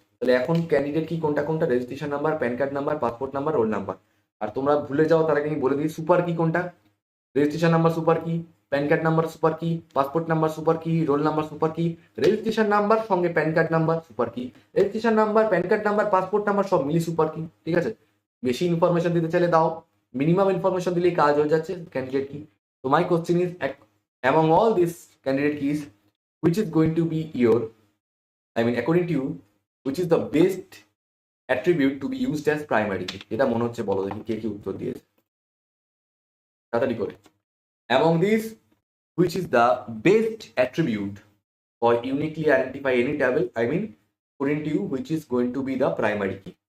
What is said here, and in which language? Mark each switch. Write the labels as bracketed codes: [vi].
[bn] তাহলে এখন ক্যান্ডিডেট কি কোনটা কোনটা, registration number, pan card number, passport number, roll number. আর তোমরা ভুলে যাও তার আগে আমি বলে দিই সুপার কি কোনটা, registration number super key, pan card number super key, passport number super key, roll number super key, registration number সঙ্গে pan card number super key, registration number, pan card number, passport number সব মিলি super key. ঠিক আছে, বেশি information দিতে চাইলে দাও, minimum information দিলেই কাজ হয়ে যাচ্ছে ক্যান্ডিডেট কি। [en] তো my question is, among all this candidate keys, which is going to be your, I mean according to you, which is the best attribute to be used as primary key? [bn] এটা মনে হচ্ছে, বলো দেখি কে কি উত্তর দিয়েছে তাড়াতাড়ি করে। [en] Among these, which is the best attribute for uniquely identify any table, I mean according to you, which is going to be the primary key?